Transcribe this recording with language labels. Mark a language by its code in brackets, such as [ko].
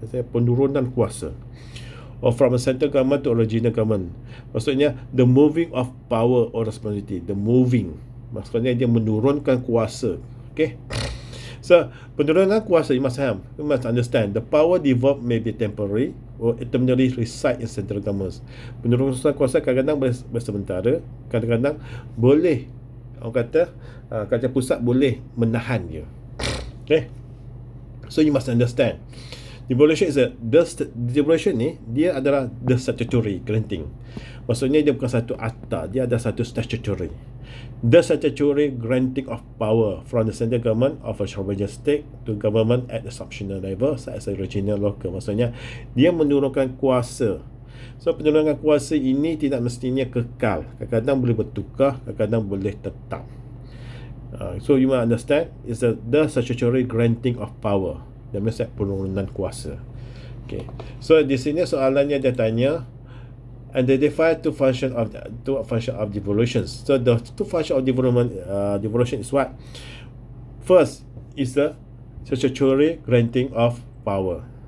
[ms] Maksudnya penurunan kuasa. [en] Or from a central government to a regional government. Maksudnya the moving of power or responsibility. The moving, [ms] maksudnya dia menurunkan kuasa. [en] Okay, so [ms] penurunan kuasa, [en] you must understand the power devolved may be temporary or eternally reside in central governments. [ms] Penurunan kuasa kadang-kadang boleh sementara, kadang-kadang boleh, orang kata kerajaan pusat boleh menahan dia. Okay, [en] So you must understand, devolution is devolution [ms] ni dia adalah [en] the statutory granting. [ms] Maksudnya dia bukan satu akta, dia ada satu statutory. [en] The statutory granting of power from the central government of a sovereign state to government at the subnational level such as regional local. [ms] Maksudnya dia menurunkan kuasa. So penurunkan kuasa ini tidak mestinya kekal. Kadang-kadang boleh bertukar, kadang-kadang boleh tetap. [en] So you must understand is the statutory granting of power. That means [ms] penurunan kuasa. [en] Okay. So [ms] di sini soalannya dia tanya [en] identify two function of devolutions. So the two function of devolution is what? First is the statutory granting of power.